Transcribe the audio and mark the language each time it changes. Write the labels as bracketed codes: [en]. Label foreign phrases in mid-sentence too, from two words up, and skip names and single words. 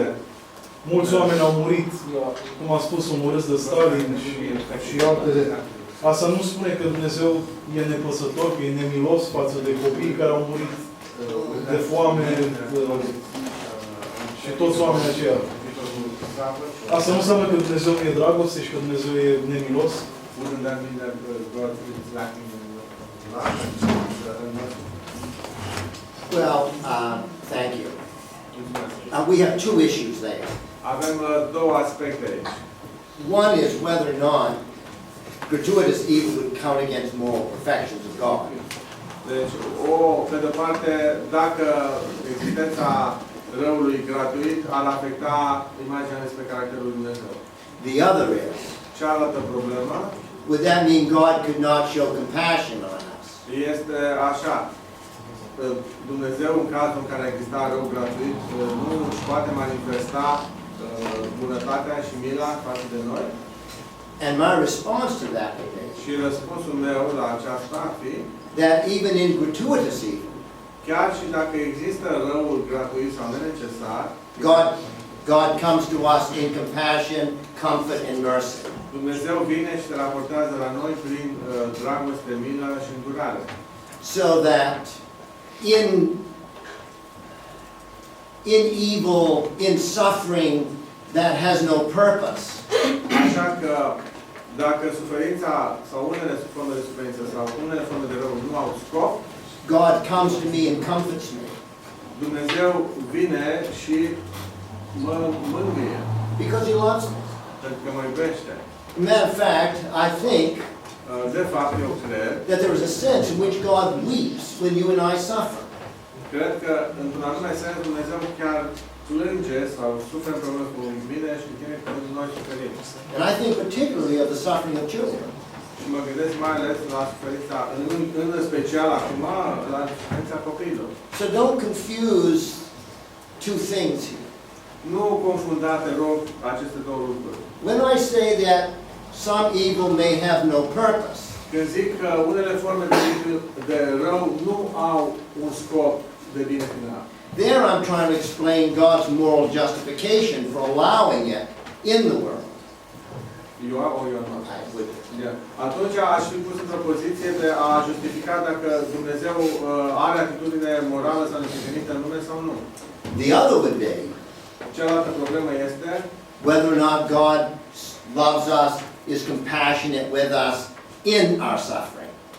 [ro] Mulți oameni au murit, cum a spus, omorâți de Stalin și altele. Asta nu spune că Dumnezeu e nepăsător, că e nemilos față de copiii care au murit de foame și toți oamenii aceia. Asta nu înseamnă că Dumnezeu nu e dragoste și că Dumnezeu e nemilos? [en] Well, thank you. We have two issues there. [ro] Avem două aspecte aici. [en] One is whether or not gratuitous evil would count against moral perfections of God. [ro] Deci, pe de parte, dacă existența răului gratuit ar afecta imaginea despre caracterul lui Dumnezeu. [en] The other is, [ro] Cealaltă problemă [en] would that mean God could not show compassion on us? [ro] este așa. Dumnezeu, în cazul în care exista rău gratuit, nu își poate manifesta bunătatea și mila față de noi? [en] And my response to that would be [ro] Și răspunsul meu la aceasta ar fi [en] that even in gratuitous evil, [ro] chiar și dacă există răul gratuit sau nenecesar, [en] God comes to us in compassion, comfort, and mercy. [ro] Dumnezeu vine și se raportează la noi prin dragoste, milă și îndurare. [en] So that in evil, in suffering that has no purpose, [ro] Așa că dacă suferința sau unele forme de suferință sau unele forme de rău nu au scop, [en] God comes to me and comforts me. [ro] Dumnezeu vine și mă mângâie. [en] Because He loves me. [ro] Pentru că mă iubește. [en] Matter of fact, I think [ro] De fapt, eu cred [en] that there is a sense in which God weeps when you and I suffer. [ro] Cred că, într-un anume sens, Dumnezeu chiar plânge sau suferă împreună cu mine și cu tine când noi suferim. [en] And I think particularly of the suffering of children. [ro] Și mă gândesc mai ales la suferința, în special acum, la suferința copiilor. [en] So don't confuse two things here. [ro] Nu confunda, te rog, aceste două lucruri. [en] When I say that some evil may have no purpose, [ro] Când zic că unele forme de rău nu au un scop de bine final. [en] There I'm trying to explain God's moral justification for allowing it in the world. You are or you are not? I would. Yeah. [ro] Atunci aș fi pus într-o poziție de a justifica dacă Dumnezeu are atitudine morală sau neprimenită în lume sau nu. [en] The other would be [ro] Cealaltă problemă este [en] whether or not God loves us, is compassionate with us in our suffering.